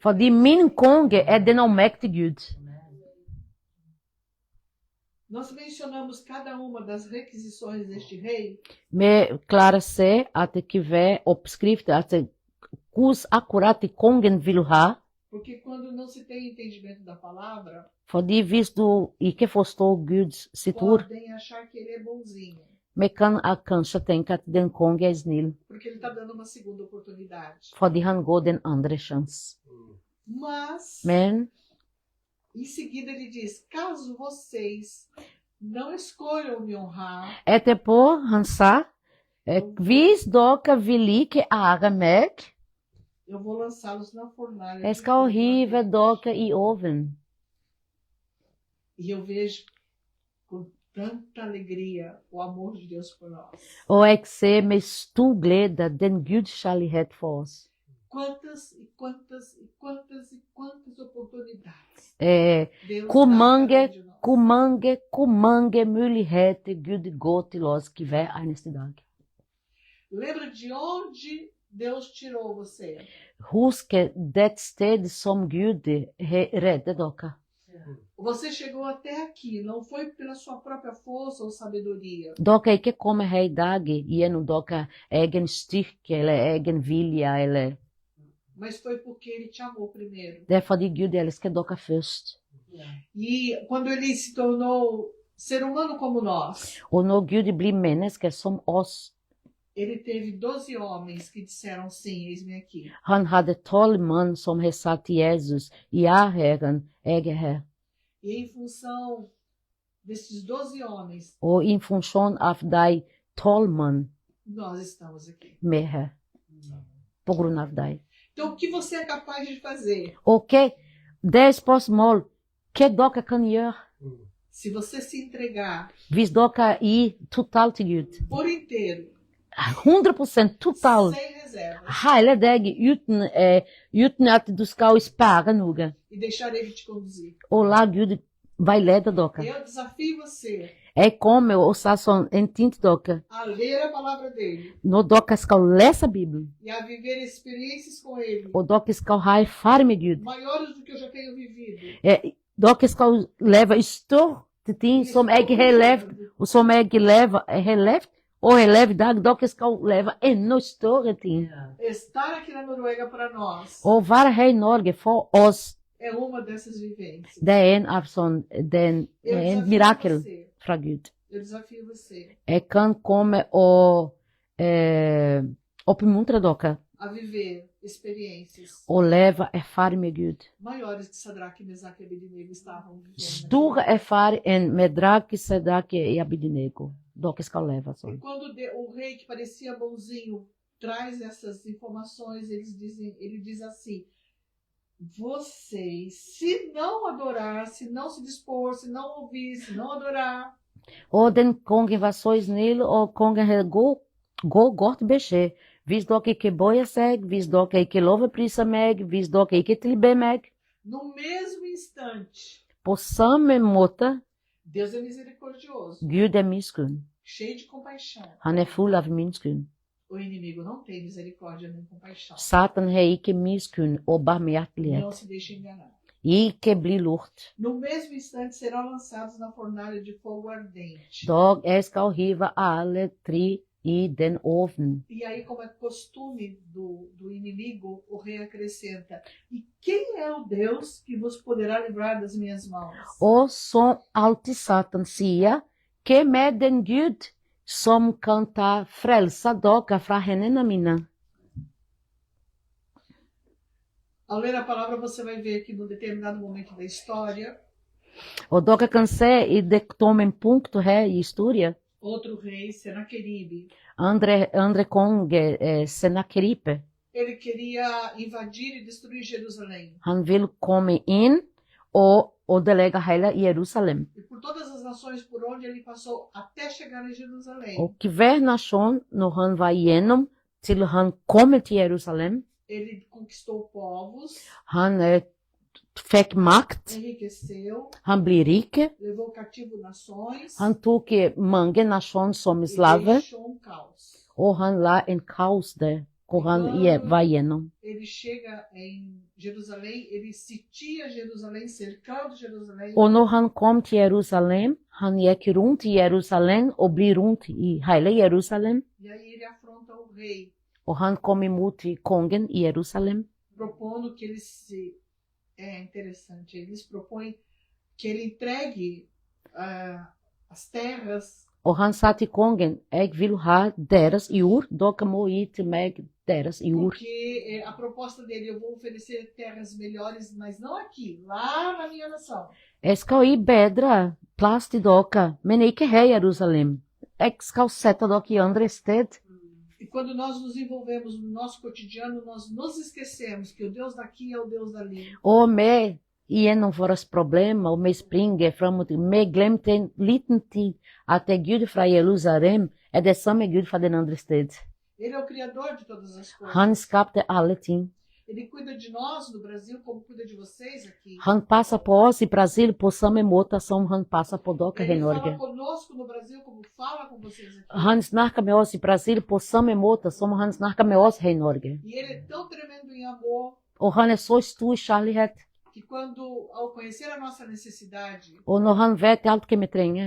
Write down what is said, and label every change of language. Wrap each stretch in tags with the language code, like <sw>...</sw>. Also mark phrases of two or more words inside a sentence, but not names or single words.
<no>Fordi min konge er den allmektige Gud.</no> <pt>Nós mencionamos cada uma das requisições deste rei</pt> <no>Vi klarer se at det ikke er oppskrift, at hvordan akkurat kongen vil ha.</no> <pt>porque quando não se tem entendimento da palavra,</pt> <no>Fordi hvis du ikke forstår Guds sitt ord,</no> <pt>podem achar que ele é bonzinho,</pt> <no>vi kan kanskje tenke at den konge er snill,</no> <pt>porque ele está dando uma segunda oportunidade.</pt> <no>fordi han går den andre sjanse.</no> <pt>Mas,</pt> <no>Men</no> <pt>em seguida ele diz: caso vocês não escolham me honrar,</pt> <no>etterpå han sa, hvis dere vil ikke ære meg,</no> <pt>eu vou lançá-los na fornalha.</pt> <no>jeg</no> <pt>de</pt> <no>skal</no> <pt>fogo</pt> <no>hive</no> <pt>ardente."</pt> <no>dere i ovnen.</no> <pt>E eu vejo com tanta alegria o amor de Deus por nós.</pt> <no>Og jeg ser med stor glede den Guds kjærlighet for oss.</no> <pt>Quantas e quantas e quantas e quantas oportunidades Deus</pt> <no>Hvor</no> <pt>dá a</pt> <no>mange,</no> <pt>cada um de nós.</pt> <no>hvor mange muligheter Gud går til oss hver eneste dag.</no> <pt>Lembra de onde Deus tirou você?</pt> <no>Husk det sted som Gud har reddet dere.</no> <pt>Você chegou até aqui, não foi pela sua própria força ou sabedoria,</pt> <no>Dere er ikke kommet her i dag gjennom deres egen styrke eller egen vilje, eller</no> <pt>mas foi porque Ele te amou primeiro.</pt> <no>det er fordi Gud elsker dere først.</no> <pt>E quando Ele se tornou ser humano como nós.</pt> <no>Og når Gud blir menneske som oss,</no> <pt>Ele teve 12 homens que disseram sim, eis-me aqui.</pt> <no>han hadde 12 mann som har sagt til Jesus, ja, Herren, jeg er her.</no> <pt>E em função desses 12 homens,</pt> <no>Og i funksjon av de 12 mann</no> <pt>nós estamos aqui.</pt> <no>vi er her, på grunn av deg.</no> <pt>Então, o que você é capaz de fazer?</pt> <no>Ok, det er spørsmål, hva dere kan gjøre</no> <pt>Se você se entregar</pt> <no>hvis dere gir totalt til Gud?</no> <pt>por inteiro,</pt> <no>100% total.</no> <pt>sem reservas,</pt> <no>Hele deg uten at du skal spare noe.</no> <pt>e deixar ele te conduzir.</pt> <no>Og la Gud veilede dere.</no> <pt>Eu desafio você</pt> <no>Jeg kommer og sa sånn, en ting til dere.</no> <pt>a ler a palavra dele</pt> <no>Når dere skal lese Bibelen,</no> <pt>e a viver experiências com ele</pt> <no>og dere skal ha erfaring med Gud,</no> <pt>maiores do que eu já tenho vivido.</pt> <no>dere skal leve større ting som jeg har levd, og som jeg har levd, og har levd i dag. Dere skal leve enda større ting.</no> <pt>Estar aqui na Noruega para nós</pt> <no>Og være her i Norge for oss,</no> <pt>é uma dessas vivências.</pt> <no>det er en av sånn, det er</no> <pt>Eu</pt> <no>en</no> <pt>desafio</pt> <no>mirakel</no> <pt>você.</pt> <no>fra Gud.</no> <pt>Eu desafio você</pt> <no>Jeg kan komme og oppmuntre dere</no> <pt>a viver experiências</pt> <no>og leve erfaring med Gud.</no> <pt>maiores que Sadraque, Mesaque e Abednego estavam vivendo.</pt> <no>Stor erfaring enn Medrake, Sedake e Abednego. Dere skal leve</no> <pt>E</pt> <no>sånn.</no> <pt>quando o rei que parecia bonzinho traz essas informações, ele diz assim: vocês, se não adorar, se não se dispor, se não ouvir, se não adorar,</pt> <no>Og den kongen var så snill, og kongen hadde godt beskjed. Hvis dere ikke bøyer seg, hvis dere ikke lovpriser meg, hvis dere ikke tilber meg,</no> <pt>no mesmo instante,</pt> <no>på samme måte,</no> <pt>Deus é misericordioso,</pt> <no>Gud er miskunn.</no> <pt>cheio de compaixão.</pt> <no>Han er full av miskunn.</no> <pt>O inimigo não tem misericórdia nem compaixão.</pt> <no>Satan har ikke miskunn og</no> <pt>Não</pt> <no>barmhjertighet.</no> <pt>se deixe enganar.</pt> <no>Ikke bli lurt.</no> <pt>No mesmo instante serão lançados na fornalha de fogo ardente.</pt> <no>Dog jeg skal hive alle tre i den ovnen.</no> <pt>E aí, como é costume do inimigo, o rei acrescenta: e quem é o Deus que vos poderá livrar das minhas mãos?</pt> <no>Og som alltid Satan sier, hvem er den Gud som kan ta frelsa dere fra hendene mine?</no> <pt>Ao ler a palavra, você vai ver que num determinado momento da história,</pt> <no>Og dere kan se i det tommepunktet her i historien,</no> <pt>outro rei, Senaqueribe,</pt> <no>andre konge, Senakeripe,</no> <pt>ele queria invadir e destruir Jerusalém.</pt> <no>han vil komme inn og ødelegge hele Jerusalem.</no> <pt>E por todas as nações por onde ele passou até chegar em Jerusalém,</pt> <no>Og hver nasjon, når han var igjennom til han kom til Jerusalem,</no> <pt>ele conquistou povos,</pt> <no>han fikk makt,</no> <pt>enriqueceu,</pt> <no>han ble rik,</no> <pt>levou cativo nações</pt> <no>han tok mange nasjoner som</no> <pt>e</pt> <no>slave,</no> <pt>deixou caos.</pt> <no>og han la en kaos der, hvor han var igjennom.</no> <pt>Ele chega em Jerusalém, ele sitia Jerusalém, cercando Jerusalém,</pt> <no>Og når han kom til Jerusalem, han gikk rundt i Jerusalem og ble rundt i hele Jerusalem,</no> <pt>e aí ele afronta o rei,</pt> <no>og han kom imot kongen i Jerusalem,</no> <pt>propondo que ele se... É interessante, eles propõem que ele entregue as terras,</pt> <no>og han sa til kongen, jeg vil ha deres jord, dere må gi til meg deres jord.</no> <pt>porque a proposta dele, eu vou oferecer terras melhores, mas não aqui, lá na minha nação.</pt> <no>Jeg skal gi bedre plass til dere, men ikke her i Jerusalem. Jeg skal sette dere i andre sted.</no> <pt>E quando nós nos envolvemos no nosso cotidiano, nós nos esquecemos que o Deus daqui é o Deus dali.</pt> <no>Og vi gjennom våre problemer, og vi springer frem og tilbake. Vi glemte en liten tid at det Gud fra Jerusalem er det samme Gud fra den andre sted.</no> <pt>Ele é o Criador de todas as coisas.</pt> <no>Han skapte alle ting.</no> <pt>Ele cuida de nós no Brasil como cuida de vocês aqui.</pt> <no>Han passer på oss i Brasil på samme måte som han passer på dere i</no> <pt>Ele fala</pt> <no>Norge.</no> <pt>conosco no Brasil como fala com vocês aqui.</pt> <no>Han snakker med oss i Brasil på samme måte som han snakker med oss her i Norge.</no> <pt>E ele é tão tremendo em amor</pt> <no>Og han er så stor i kjærlighet.</no> <pt>que quando, ao conhecer a nossa necessidade,</pt> <no>Og når han vet alt hva vi trenger,</no>